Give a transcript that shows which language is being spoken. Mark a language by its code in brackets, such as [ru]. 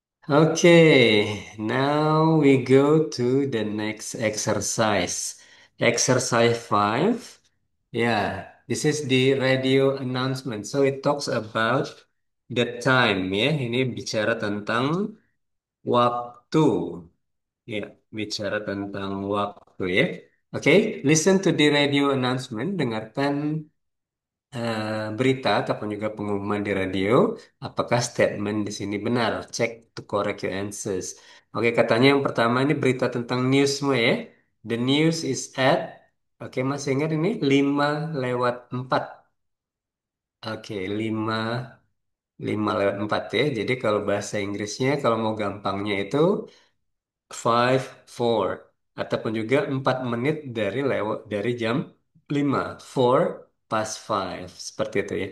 [en] Okay, now we go to the next exercise. Exercise 5. Yeah, this is the radio announcement. So it talks about the time ya. [id] Ini bicara tentang waktu. Ya, bicara tentang waktu ya. [en] Okay, listen to the radio announcement. [id] Dengarkan berita ataupun juga pengumuman di radio, apakah statement di sini benar? [en] Check to correct your answers. [id] Oke, katanya yang pertama ini berita tentang news semua ya. [en] The news is at, [id] oke masih ingat ini 5:04. Oke, 5:04 ya. Jadi kalau bahasa Inggrisnya, kalau mau gampangnya itu 5:04 ataupun juga 4 menit dari lewat dari jam 5, 5:04 seperti itu ya.